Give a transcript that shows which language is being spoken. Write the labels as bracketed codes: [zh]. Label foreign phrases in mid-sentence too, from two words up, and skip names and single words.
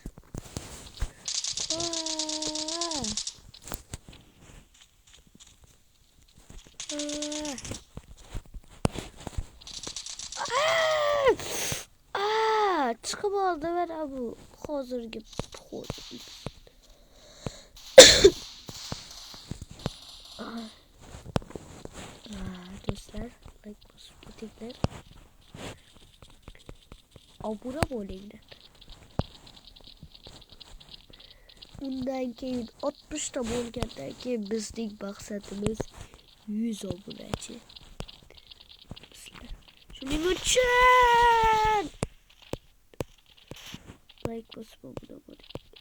[tr] Çıkıp aldı ver abi. Hazır gibi. Dostlar. Like basıp abone olun. [uz] Bundan keyin 60 da bolgandan keyin bizning maqsadimiz 100 obunachi. Shuning uchun like bosib obuna bo'ling.